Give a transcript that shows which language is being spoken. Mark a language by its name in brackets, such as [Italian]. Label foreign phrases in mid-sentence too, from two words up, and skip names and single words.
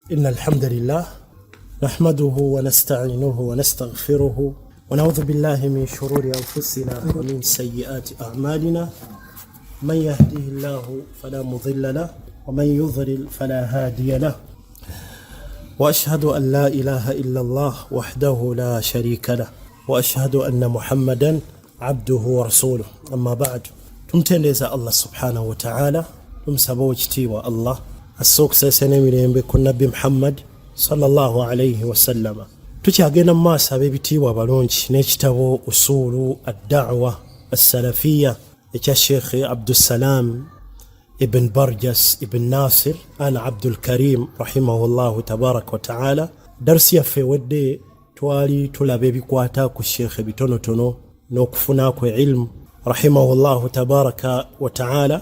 [Arabic] إن الحمد لله نحمده ونستعينه ونستغفره ونعوذ بالله من شرور أنفسنا ومن سيئات أعمالنا من يهده الله فلا مضل له ومن يضلل فلا هادي له وأشهد أن لا إله إلا الله وحده لا شريك له وأشهد أن محمدا عبده ورسوله أما بعد [Ganda] tumtendeza Allah subhanahu wa ta'ala tumsaba ekitiibwa Allah asookusesa n'emirembe ku nabbi Muhammad sallallahu alayhi wa sallam. Tukyagenda mu maaso ab'ebitiibwa abalungi n'ekitabo usulu ad-da'wa as-salafiyya ekya Sheikh Abdussalam ibn Barjas ibn Nasir al Abdul Karim [Arabic] رحمه الله تبارك وتعالى. [Ganda] Darsi yaffe wedde twali tulaba ebikwata ku Sheikh bitonotono n'okufuna kwe ilmu [Arabic] رحمه الله تبارك وتعالى.